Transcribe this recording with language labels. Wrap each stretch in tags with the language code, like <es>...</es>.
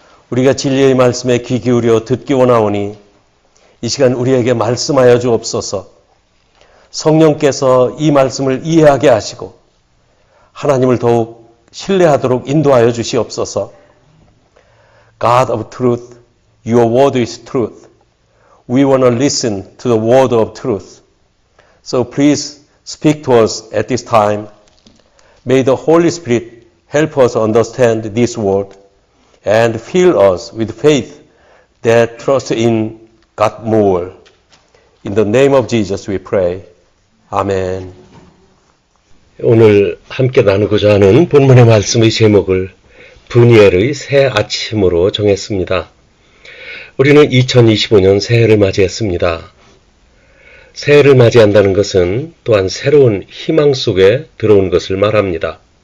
<ko>우리가 진리의 말씀에 귀 기울여 듣기 원하오니 이 시간 우리에게 말씀하여 주옵소서. 성령께서 이 말씀을 이해하게 하시고 하나님을 더욱 신뢰하도록 인도하여 주시옵소서.</ko> <en>God of truth, your word is truth. We want to listen to the word of truth. So please speak to us at this time. May the Holy Spirit help us understand this word and fill us with faith that trusts in God more. In the name of Jesus we pray.</en> <ko>아멘. 오늘 함께 나누고자 하는 본문의 말씀의 제목을 브니엘의 새 아침으로 정했습니다. 우리는 2025년 새해를 맞이했습니다. 새해를 맞이한다는 것은 또한 새로운 희망 속에 들어온 것을 말합니다.</ko>